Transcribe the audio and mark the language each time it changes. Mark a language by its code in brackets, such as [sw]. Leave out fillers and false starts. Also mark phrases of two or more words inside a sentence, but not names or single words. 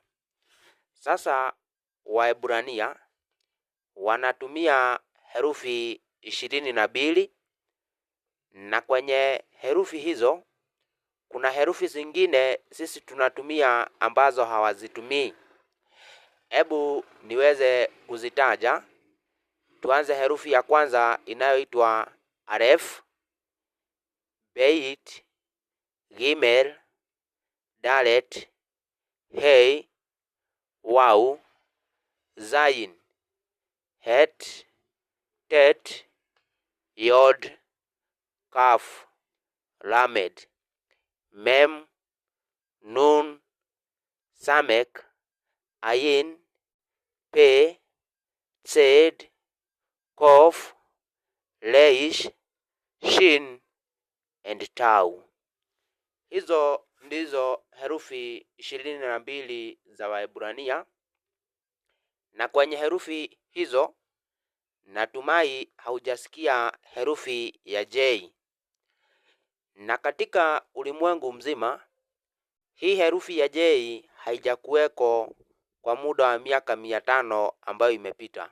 [sw] Sasa Waebrania wanatumia herufi 22, na kwenye herufi hizo kuna herufi zingine sisi tunatumia ambazo hawazitumii. Hebu niweze kuzitaja. Tuanze herufi ya kwanza inayoitwa Alef, Beit, Gimel, Dalet, Hey, Waw, Zayin, Het, Tet, Yod, Kaf, Lamed, Mem, Nun, Samek, Ayin, Pe, Tsed, Kof, Leish, Shin and Tau. Hizo ndizo herufi 22 za Waebrania, na kwenye herufi hizo natumai haujasikia herufi ya J. Na katika ulimwengu mzima hii herufi ya J haijakuweko kwa muda wa miaka 500 ambayo imepita.